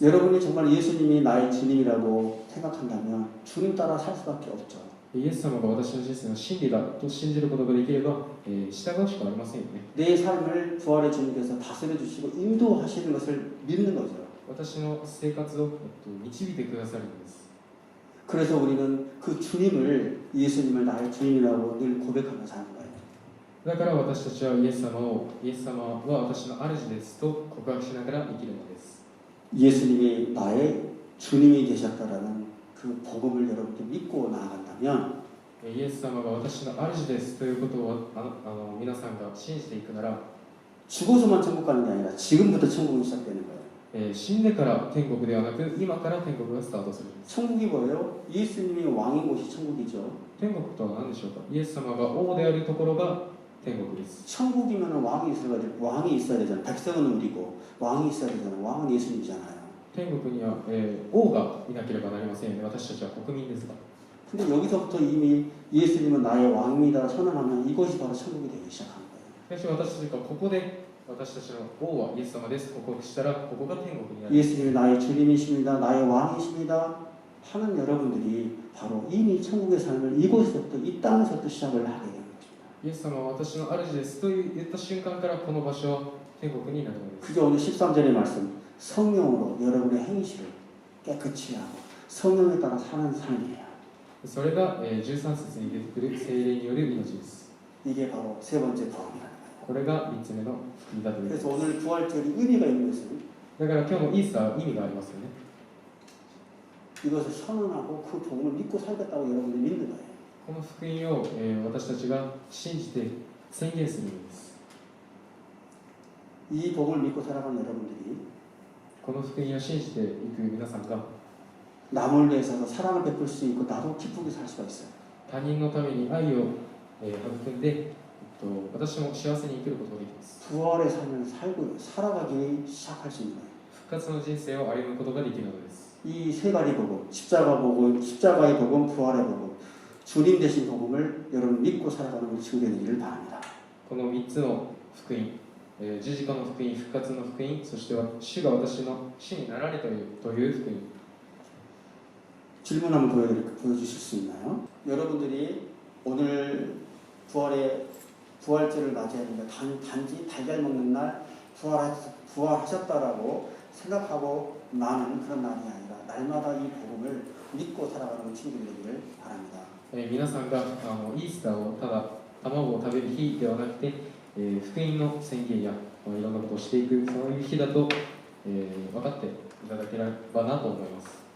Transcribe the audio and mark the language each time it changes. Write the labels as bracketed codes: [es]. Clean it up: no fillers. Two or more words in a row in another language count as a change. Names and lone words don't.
[ko] 여러분이 정말 예수님이 나의 주님이라고 생각한다면 주님 따라 살 수밖에 없죠. [ja] イエス様が私の人生の真理だと信じることができれば、従うしかありませんよね。 [ko] 내 삶을 부활의 주님께서 다스려 주시고 인도하시는 것을 믿는 거죠. [ja] 私の生活を導いてくださるんです。 [ko] 그래서 우리는 그 주님을 예수님을 나의 주님이라고 늘 고백하며 사는 거예요. [ja] だから私たちはイエス様は私の主ですと告白しながら生きるのです。 [ko] 예수님이 나의 주님이 되셨다라는 그 복음을 여러분들 믿고 나아간다면 [ja] イエス様が私の主ですということを皆さんが信じていくなら、 [ko] 죽어서만 천국 가는 게 아니라 지금부터 천국이 시작되는 거예요. [ja] 死んでから天国ではなく今から天国がスタートするんです。 [ko] 천국이 뭐예요? 예수님이 왕인 곳이 천국이죠. [ja] 天国とは何でしょうか。イエス様が王であるところが天国です。 [ko] 천국이면 왕이 있어야 되잖아요. 백성은 우리고 왕이 있어야 되잖아요. 왕은 예수님이잖아요. [ja] 天国には、王がいなければなりませんよね。私たちは国民ですが。 [ko] 근데 여기서부터 이미 예수님은 나의 왕입니다 선언하면 이것이 바로 천국이 되기 시작하는 거예요. [ja] しかし私たちがここで私たちの王はイエス様ですと告白したら、ここが天国になる。 [ko] 예수님이 나의 주님이십니다. 나의 왕이십니다. 하는 여러분들이 바로 이미 천국의 삶을 이곳에서부터 이 땅에서부터 시작을 하게 되는 것입니다. [ja] イエス様は私の主ですと言った瞬間からこの場所は天国になるのです。 [ko] 그게 오늘 13절의 말씀. 성령으로 여러분의 행실을 깨끗이 하고 성령에 따라 사는 삶이에요. [ja] それが、13節に出てくる聖霊による命です。 [ko] 이게 바로 세 번째 복음이라는 거예요. [ja] これが3つ目の福音だということです。 [ko] 그래서 오늘 부활절이 의미가 있는 것은 [ja] だから今日のイースターは意味がありますよね。 [ko] 이것을 선언하고 그 복음을 믿고 살겠다고 여러분들이 믿는 거예요. [ja] この福音を、私たちが信じて宣言するのです。 [ko] 이 복음을 믿고 살아가는 여러분들이 [ja] この福音を信じていく皆さんが [ko] 남을 위해서 사랑을 베풀 수 있고 나도 기쁘게 살 수가 있어요. [ja] 他人のために愛を、育んで、私も幸せに生きることができます。 [ko] 부활의 삶을 살아가기 시작할 수 있는 거예요. [ja] 復活の人生を歩むことができるのです。 [ko] 이 세 가지 복음, 십자가의 복음, 부활의 복음, 주님 되신 복음을 여러분 믿고 살아가는 우리 친구들 되기를 바랍니다. [ja] この3つの福音、十字架の福音、復活の福音、そして主が私の主になられたという福音。 [ko] 질문 한번 보여주실 수 있나요? 여러분들이 오늘 부활절을 맞이하는데 단지 달걀 먹는 날 부활하셨다라고 생각하고 나는 그런 날이 아니라 날마다 이 복음을 믿고 살아가는 친구들 되기를 바랍니다. [ja] 皆さんがイースターをただ卵を食べる日ではなくて、福音の宣言やいろんなことをしていくそういう日だと、分かっていただければなと思います。